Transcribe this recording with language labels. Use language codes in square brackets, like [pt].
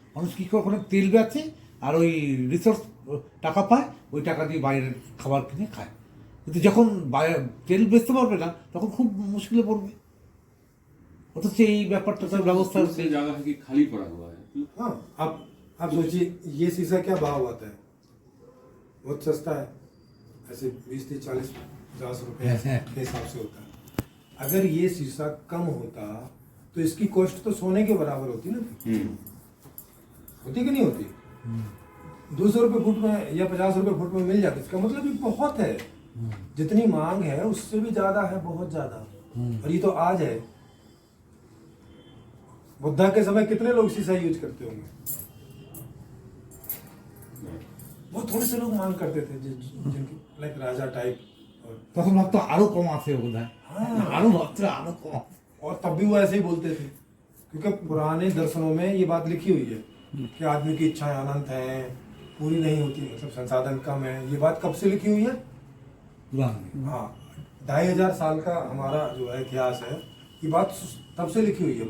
[bn] মানুষ কি করে, ওখানে তেল বেচে আর ওই রিসোর্স টাকা পায়, ওই টাকা দিয়ে বাইরের খাবার কিনে খায়। কিন্তু যখন তেল বেচতে পারবে না, তখন খুব মুশকিলে পড়বে। অথচ এই ব্যাপারটা তার ব্যবস্থা [hi] से जगह है कि खाली पड़ा हुआ है। हाँ, आप सोचिए, ये शीशा क्या भाव आता है? बहुत सस्ता है, ऐसे 20-30-40-50 रुपए के हिसाब से होता है। अगर ये शीशा कम होता तो इसकी कॉस्ट तो सोने के बराबर होती ना, होती कि नहीं होती? 200 रुपए फुट में या 50 रुपए फुट में मिल जाती, इसका मतलब ये बहुत है। जितनी मांग है उससे भी ज्यादा है, बहुत ज्यादा। और ये तो आज है। बुद्धा के समय कितने लोग शीशा यूज करते होंगे? बहुत थोड़े से लोग मांग करते थे, जिनकी लाइक राजा टाइप। [bn] তখন ভাবতো আরো কম আছে বোধ হয়, আরো ভাবতো আরো কম। [hi] और तब भी वो ऐसे ही बोलते थे, क्योंकि पुराने दर्शनों में ये बात लिखी हुई है कि आदमी की इच्छाएं अनंत हैं, पूरी नहीं होती, मतलब संसाधन कम है। ये बात कब से लिखी हुई है? [bn] পুরাণ [hi] हाँ, 2500 साल का हमारा जो है इतिहास है, ये बात तब से लिखी हुई है।